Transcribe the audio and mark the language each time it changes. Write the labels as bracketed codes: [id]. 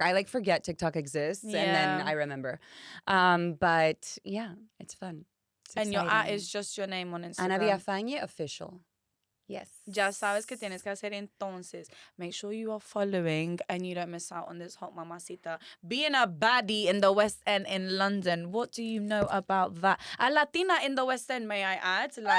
[en] I forget TikTok exists and then I remember. But yeah, it's fun. It's and exciting. your @ is just your name on Instagram. Ana Villafañe official. Yes. [es] Ya sabes que tienes que hacer entonces. [en] Make sure you are following and you don't miss out on this hot mamacita. Being a baddie in the West End in London, what do you know about that? A Latina in the West End, may I add?